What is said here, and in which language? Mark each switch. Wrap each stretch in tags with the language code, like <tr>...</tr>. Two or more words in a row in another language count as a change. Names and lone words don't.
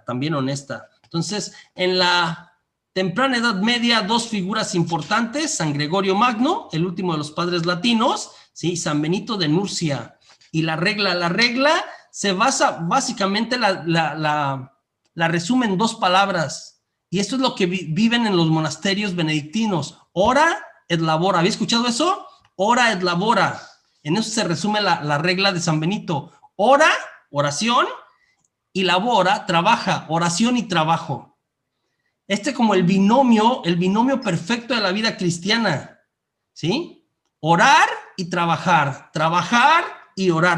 <es>Entonces, en la temprana Edad Media, dos figuras importantes, San Gregorio Magno, el último de los padres latinos, ¿sí? San Benito de Nurcia. Y la regla se basa, básicamente la resume en 2 palabras, y esto es lo que viven en los monasterios benedictinos:</es> <la>ora et labora.</la> <es>¿Había escuchado eso?</es> <la>Ora et labora.</la> <es>En eso se resume la regla de San Benito: ora, oración, y labora, trabaja, oración y trabajo. Como el binomio perfecto de la vida cristiana, ¿sí? Orar y trabajar y orar.</es>